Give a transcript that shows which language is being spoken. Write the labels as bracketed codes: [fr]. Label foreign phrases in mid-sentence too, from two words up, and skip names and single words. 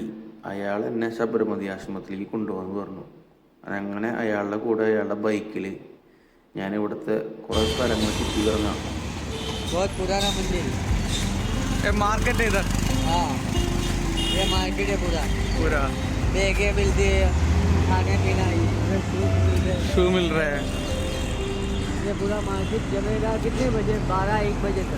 [ml] അയാൾ എന്നെ സബർമതി ആശ്രമത്തിലേക്ക് കൊണ്ടുപോകാമെന്ന് പറഞ്ഞു. അങ്ങനെ അയാളുടെ കൂടെ അയാളുടെ ബൈക്കിൽ ഞാൻ ഇവിടുത്തെ കുറേ സ്ഥലങ്ങൾ ചുറ്റി കിടന്നാണ്. [hi] मार्केट है इधर? हाँ, ये मार्केट है पूरा बेगे मिलती है, खाने पीना शू मिल रहा है. ये पूरा मार्केट जमेगा कितने बजे? 12-1 बजे तक.